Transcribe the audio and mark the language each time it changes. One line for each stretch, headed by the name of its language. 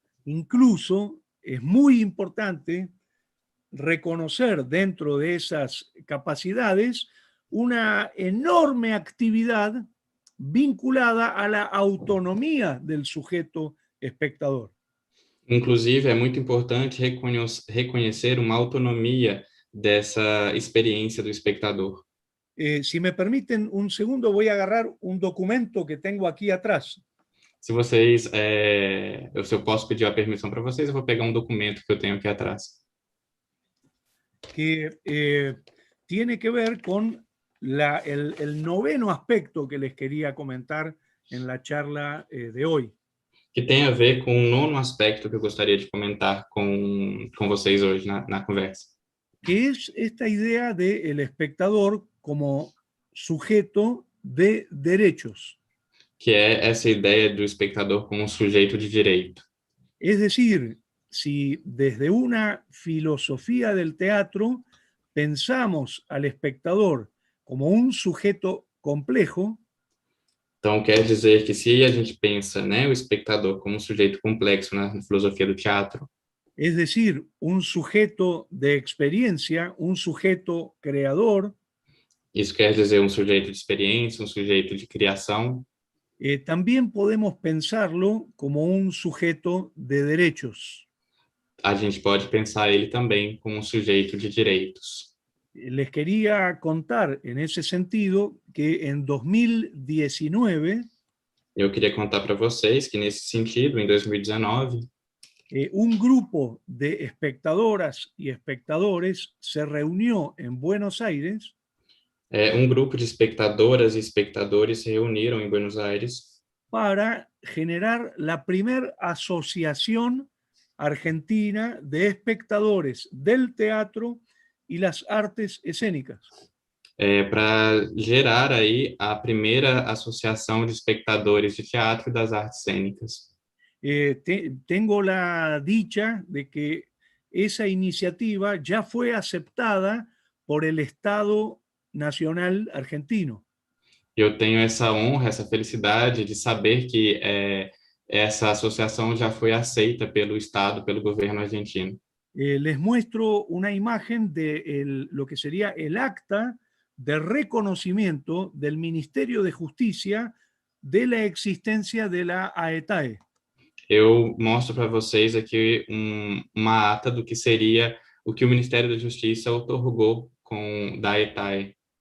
Spanish: Incluso es muy importante reconocer dentro de esas capacidades una enorme actividad vinculada a la autonomía del sujeto espectador.
Portuguese: Inclusive, é muito importante reconhecer uma autonomia dessa experiência do espectador.
Spanish: Si me permiten un segundo, voy a agarrar un documento que tengo aquí atrás.
Portuguese: Se vocês, se eu posso pedir a permissão para vocês, eu vou pegar um documento que eu tenho aqui atrás.
Spanish: Que tiene que ver con el noveno aspecto que les quería comentar en la charla de hoy.
Portuguese: Que tem a ver com o nono aspecto que eu gostaria de comentar com vocês hoje na conversa.
Spanish: Que es esta idea del espectador como sujeto de derechos.
Portuguese: Que é essa ideia do espectador como um sujeito de direito.
Spanish: Es decir, si desde una filosofía del teatro pensamos al espectador como un sujeto complejo,
Portuguese: então, quer dizer que se a gente pensa, né, o espectador como um sujeito complexo na filosofia do teatro,
Spanish: es decir, un sujeto de experiencia, un sujeto creador,
Portuguese: isso quer dizer um sujeito de experiência, um sujeito de criação,
Spanish: también podemos pensarlo como un sujeto de derechos.
Portuguese: a gente pode pensar ele também como um sujeito de direitos.
Spanish: Les quería contar en ese sentido que en 2019
Portuguese: Eu queria contar para vocês que, nesse sentido, em 2019,
Spanish: un grupo de espectadoras y espectadores se reunió en Buenos Aires
Portuguese: um grupo de espectadoras e espectadores se reuniram em Buenos Aires
Spanish: para generar la primer asociación argentina de espectadores del teatro y las artes escénicas.
Portuguese: para gerar aí a primeira associação de espectadores de teatro e das artes cênicas.
Spanish: Tengo la dicha de que esa iniciativa ya fue aceptada por el Estado Nacional Argentino.
Portuguese: Eu tenho essa honra, essa felicidade de saber que essa associação já foi aceita pelo Estado, pelo governo argentino.
Spanish: Les muestro una imagen de lo que sería el acta de reconocimiento del Ministerio de Justicia de la existencia de la AETAE.
Portuguese: Eu mostro para vocês aqui uma ata do que seria o que o Ministério da Justiça otorgou da AETAE.